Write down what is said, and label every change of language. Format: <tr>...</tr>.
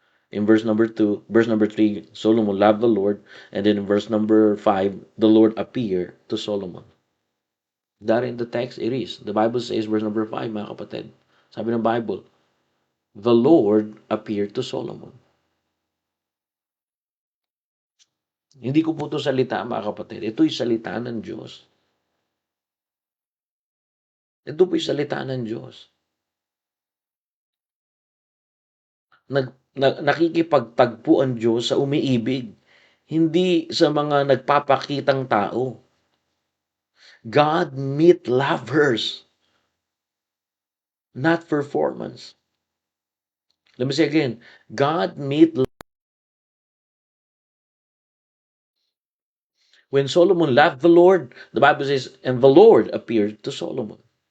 <en>In verse number 3, Solomon loved the Lord. And then in verse number 5, the Lord appeared to Solomon. That in the text, it is. The Bible says, verse number 5,</en> <tl>mga kapatid. Sabi ng Bible,</tl> <en>the Lord appeared to Solomon.</en> <tl>Hindi ko po ito salita, mga kapatid. Ito'y salita ng Diyos. Ito po'y salita ng Diyos. Nakikipagtagpo ang Diyos sa umiibig, hindi sa mga nagpapakitang tao.</tl> <en>God meet lovers, not performance. Let me say again, God meet. When Solomon loved the Lord, the Bible says, and the Lord appeared to Solomon.</en>